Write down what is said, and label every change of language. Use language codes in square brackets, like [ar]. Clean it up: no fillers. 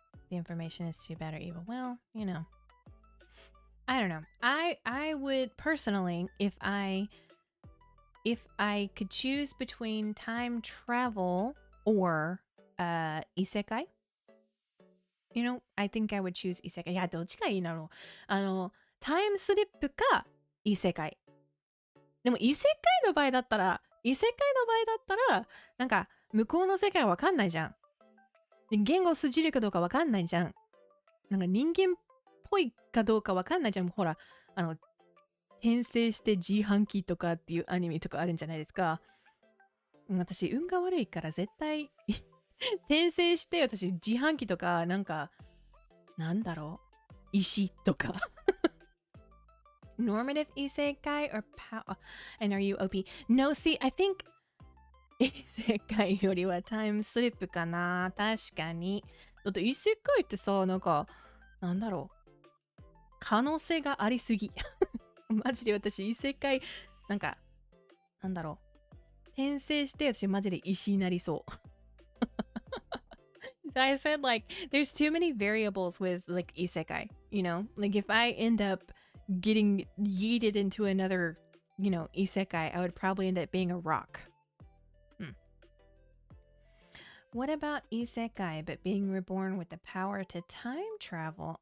[en] The information is too bad or evil. Well, I don't know. I would personally, if I could choose between time travel or isekai, I think I would choose isekai. [ja] いや、どっちがいいだろう。タイムスリップか異世界。でも異世界の場合だったら、なんか向こうの世界わかんないじゃん。言語通じるかどうかわかんないじゃん。なんか人間っぽいかどうかわかんないじゃん。ほら、転生して自販機とかっていうアニメとかあるんじゃないですか。私、運が悪いから絶対転生して私、自販機とか、なんだろう、石とか。 [en] Normative isekai or power? And are you OP? [ja] No, see, I think 異世界よりはタイムスリップかな。確かに。だって異世界ってさ、なんだろう。可能性がありすぎ。マジで私、異世界、なんだろう。転生して私、マジで石になりそう。 [en] I said like, there's too many variables with like isekai, Like if I end up getting yeeted into another, isekai, I would probably end up being a rock. What about isekai, but being reborn with the power to time travel?